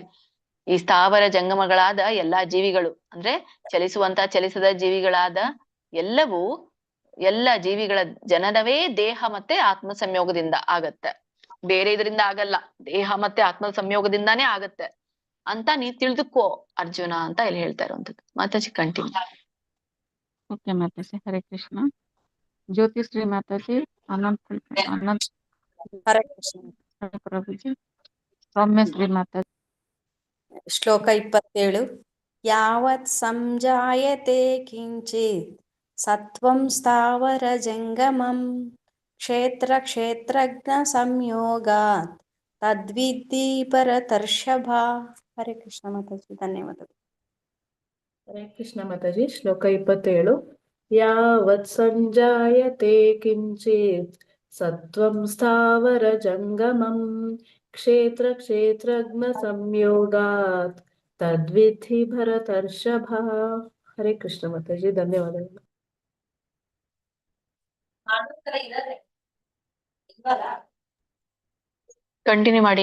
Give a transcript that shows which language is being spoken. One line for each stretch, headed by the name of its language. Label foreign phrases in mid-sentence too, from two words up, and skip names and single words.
Kannada: ಈ ಸ್ಥಾವರ ಜಂಗಮಗಳಾದ ಎಲ್ಲಾ ಜೀವಿಗಳು ಅಂದ್ರೆ ಚಲಿಸದ ಜೀವಿಗಳಾದ ಎಲ್ಲವೂ ಎಲ್ಲ ಜೀವಿಗಳ ಜನನವೇ ದೇಹ ಮತ್ತೆ ಆತ್ಮ ಸಂಯೋಗದಿಂದ ಆಗತ್ತೆ, ಬೇರೆ ಇದರಿಂದ ಆಗಲ್ಲ, ದೇಹ ಮತ್ತೆ ಆತ್ಮ ಸಂಯೋಗದಿಂದಾನೇ ಆಗತ್ತೆ ಅಂತ ನೀ ತಿಳಿದುಕೋ ಅರ್ಜುನ ಅಂತ ಇಲ್ಲಿ ಹೇಳ್ತಾ ಇರುವಂತದ್ದು. ಮಾತಾಜಿ ಕಂಟಿನ್ಯೂ. ಓಕೆ ಮಾತಾಜಿ,
Sanskrit: ಹರೇ ಕೃಷ್ಣ.
Kannada: ಜ್ಯೋತಿಶ್ರೀ ಮಾತಾಜಿ, ಅನಂತ
Sanskrit: ಹರೇ ಕೃಷ್ಣ.
Kannada: ಪ್ರಭುಜಿ, ಸೌಮ್ಯಶ್ರೀ ಮಾತಾಜಿ. ಶ್ಲೋಕ 27.
Sanskrit: ಯಾವತ್ ಸಂಜಾಯತೆ ಕಿಂಚಿತ್ ಸತ್ವಂ ಸ್ಥಾವರ ಜಂಗಮಂ ಕ್ಷೇತ್ರ ಕ್ಷೇತ್ರಜ್ಞ ಸಂಯೋಗಾತ್ ತದ್ವಿದ್ಧಿ ಭರತರ್ಷಭ. ಹರೇ ಕೃಷ್ಣ
Kannada: ಮಾತಾಜಿ, ಧನ್ಯವಾದಗಳು.
Sanskrit: ಹರೇ ಕೃಷ್ಣ
Kannada: ಮಾತಾಜಿ. ಶ್ಲೋಕ 27.
Sanskrit: ಯಾವತ್ ಸಂಜಾಯತೆ ಕಿಂಚಿತ್ ಸತ್ವಂ ಸ್ಥಾವರ ಜಂಗಮಂ ಕ್ಷೇತ್ರ ಕ್ಷೇತ್ರಜ್ಞ ಸಂಯೋಗಾತ್ ತದ್ವಿಧಿ ಭರತರ್ಷಭ. ಹರೇ ಕೃಷ್ಣ
Kannada: ಮಾತಾಜಿ, ಧನ್ಯವಾದಗಳು. ಕಂಟಿನ್ಯೂ ಮಾಡಿ.